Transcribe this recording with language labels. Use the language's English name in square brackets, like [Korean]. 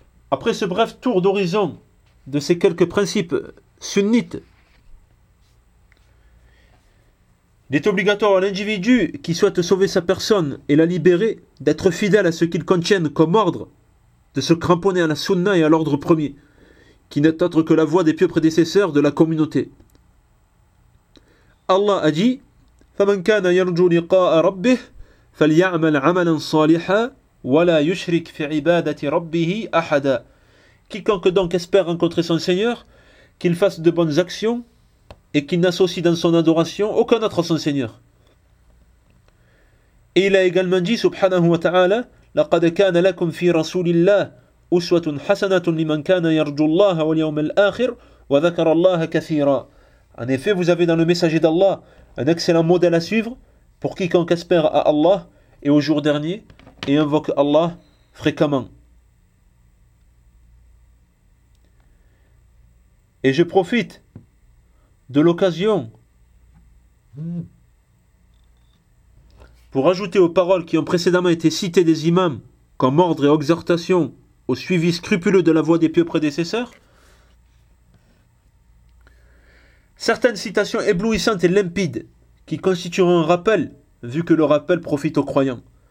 [French] Après ce bref tour d'horizon de ces quelques principes sunnites, il est obligatoire à l'individu qui souhaite sauver sa personne et la libérer d'être fidèle à ce qu'il contient comme ordre, de se cramponner à la sunna et à l'ordre premier, qui n'est autre que la voix des pieux prédécesseurs de la communauté. Allah a dit: [Arabic] فَمَنْ كَانَ يَرْجُوا لِقَاءَ رَبِّهِ فَلْيَعْمَلْ عَمَلًا صَالِحًا وَلَا يُشْرِكْ فِي عِبَادَةِ رَبِّهِ أَحَدًا. [French] Quiconque donc espère rencontrer son Seigneur, qu'il fasse de bonnes actions et qu'il n'associe dans son adoration aucun autre à son Seigneur. Et il a également dit, subhanahu wa ta'ala: [Arabic] لَقَدْ كَانَ لَكُمْ فِي رَسُولِ اللَّهِ أسوة حسنة لمن كان يرجو الله واليوم الآخر وذكر الله كثيرا. [French] En effet, vous avez dans le messager d'Allah un excellent modèle à suivre pour quiconque aspire à Allah et au jour dernier et invoque Allah fréquemment. Et je profite de l'occasion pour ajouter aux paroles qui ont précédemment été citées des imams comme ordre et exhortation au suivi scrupuleux de la voie des pieux prédécesseurs, certaines citations éblouissantes et limpides qui constitueront un rappel, vu que le rappel profite aux croyants.